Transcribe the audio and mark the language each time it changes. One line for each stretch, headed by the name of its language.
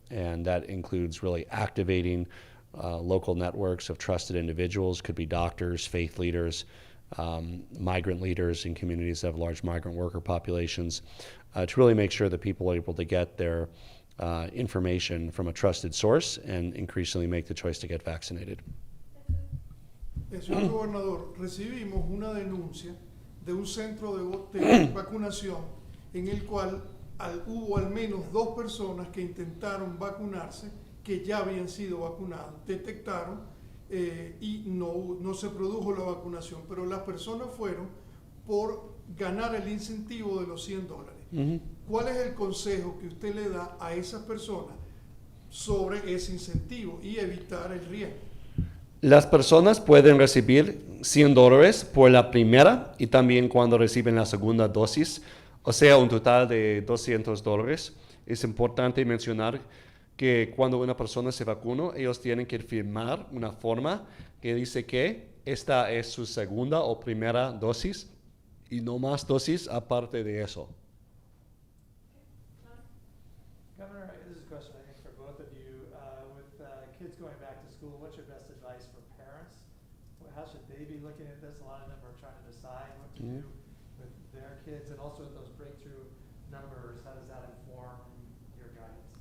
English: And that includes really activating local networks of trusted individuals, could be doctors, faith leaders, migrant leaders in communities that have large migrant worker populations, to really make sure that people are able to get their information from a trusted source and increasingly make the choice to get vaccinated.
Spanish: Señor Gobernador, recibimos una denuncia de un centro de vacunación en el cual hubo al menos 2 personas que intentaron vacunarse, que ya habían sido vacunados, detectaron y no se produjo la vacunación, pero las personas fueron por ganar el incentivo de los $100. ¿Cuál es el consejo que usted le da a esas personas sobre ese incentivo y evitar el riesgo? Las personas pueden recibir $100 por la primera y también cuando reciben la segunda dosis, o sea, un total de $200. Es importante mencionar que cuando una persona se vacuna, ellos tienen que firmar una forma que dice que esta es su segunda o primera dosis y no más dosis aparte de eso.
English: Governor, this is a question I think for both of you. With kids going back to school, what's your best advice for parents? How should they be looking at this? A lot of them are trying to decide what to do with their kids, and also with those breakthrough numbers, how does that inform your guidance?